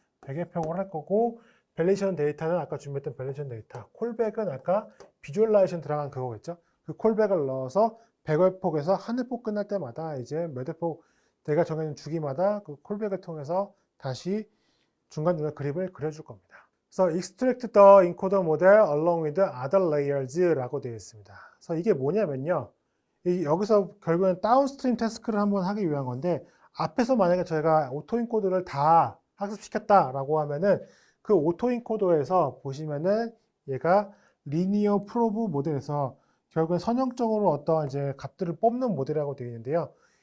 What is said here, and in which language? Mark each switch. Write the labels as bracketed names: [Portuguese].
[Korean] 100의 표를 할 거고 밸리데이션 데이터는 아까 준비했던 밸리데이션 데이터 콜백은 아까 비주얼라이제이션 들어간 그거겠죠. 그 콜백을 넣어서 100회폭에서 한 회폭 끝날 때마다 이제 몇 회폭 내가 정해진 주기마다 그 콜백을 통해서 다시 중간중간 그림을 그려줄 겁니다. 그래서 [English] extract the encoder model along with other layers라고 [Korean] 되어 있습니다. 그래서 이게 뭐냐면요. 여기서 결국엔 다운스트림 태스크를 한번 하기 위한 건데 앞에서 만약에 저희가 오토인코더를 다 학습시켰다라고 하면은 그 오토인코더에서 보시면은 얘가 리니어 프로브 모델에서 결국엔 선형적으로 어떤 이제 값들을 뽑는 모델이라고 되어 있는데요.